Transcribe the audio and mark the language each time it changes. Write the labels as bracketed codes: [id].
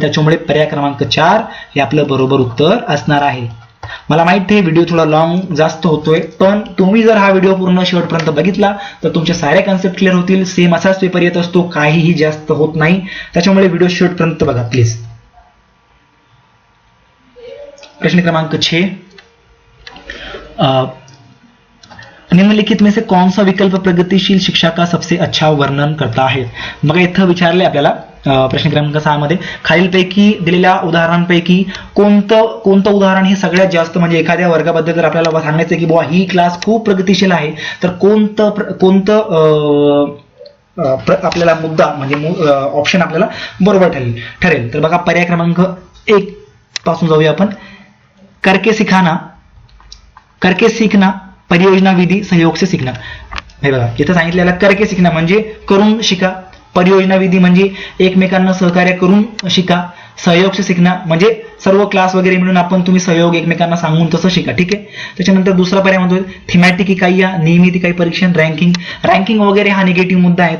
[mr] त्याच्यामुळे पर्याय क्रमांक 4 हे आपलं बरोबर उत्तर असणार आहे. मला माहिती आहे व्हिडिओ थोडा लॉंग जास्त होतोय, पण तुम्ही जर हा व्हिडिओ पूर्ण शेवटपर्यंत बघितला तर तुमचे सारे कन्सेप्ट क्लिअर होतील. सेम असाच पेपर येत असतो, काहीही जास्त होत नाही. त्याच्यामुळे व्हिडिओ शेवटपर्यंत बघा प्लीज. प्रश्न क्रमांक 6, [hi] निम्नलिखित में से कौन सा विकल्प प्रगतिशील शिक्षा का सबसे अच्छा वर्णन करता है. [mr] बघा इथं विचारले आपल्याला प्रश्न क्रमांक 6 मध्ये खालीलपैकी दिलेल्या उदाहरणांपैकी कोणतं उदाहरण हे सगळ्यात जास्त म्हणजे एखाद्या वर्गाबद्दल जर आपल्याला सांगायचं की बुवा ही क्लास खूप प्रगतिशील आहे तर कोणतं आपल्याला मुद्दा म्हणजे ऑप्शन आपल्याला बरोबर ठरेल. तर बघा पर्याय क्रमांक 1 पासून जाऊया आपण. [hi] करके सीखना, परियोजना विधि, सहयोग से सीखना. [mr] हे बघा इथं सांगितलेलं [hi] करके सीखना [mr] म्हणजे करून शिका, परियोजना विधी म्हणजे एकमेकांना सहकार्य करून शिका, [hi] सहयोग से सीखना [mr] म्हणजे सर्व क्लास वगैरे मिळून तुम्ही सहयोग एकमेकांना सांगून तसं शिका, ठीक आहे. त्याच्यानंतर दुसरा पर्याय म्हणतो थीमॅटिक इकाईया, नियमित इकाई परीक्षण, रँकिंग वगैरे हा निगेटिव्ह मुद्दा आहे.